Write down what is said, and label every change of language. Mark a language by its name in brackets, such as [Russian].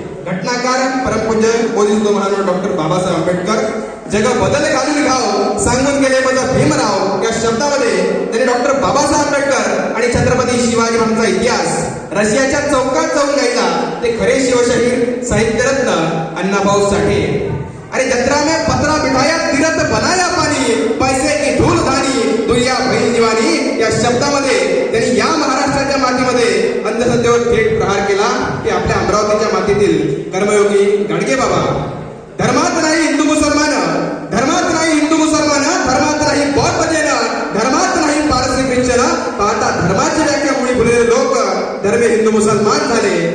[Marathi] घटनाकार परमपूज्य बोधिसत्व महाराज डॉक्टर बाबासाहेब आंबेडकर. जग बदल घालून गाव सांगून गेले माझा भीमराव. या शब्दामध्ये त्यांनी डॉक्टर बाबासाहेब आंबेडकर आणि छत्रपती शिवाजी महाराजांचा इतिहास रशियाच्या चौकात जाऊन गायला. ते खरे शिवशाहीर साहित्यरत्न अण्णाभाऊ साठे. [Hindi] अरे जत्रा में पत्रा बिठाया तीरथ बनाया पाणी, पैसे की धूल धानी दुनिया भई दिवानी. [Marathi] या शब्दामध्ये त्यांनी या महाराष्ट्राच्या मातीमध्ये अंधश्रद्धेवर थेट प्रहार केला. ते आपल्या अमरावतीच्या मातीतील कर्मयोगी गाडगे बाबा. धर्मात नाही हिंदू मुसलमान, धर्मात नाही हिंदू मुसलमान, धर्मात नाही बौद्ध जैन, धर्मात नाही पारसी ख्रिश्चन, पाहता धर्माची व्याख्या मुळी भुललेले लोक धर्मे हिंदू मुसलमान झाले.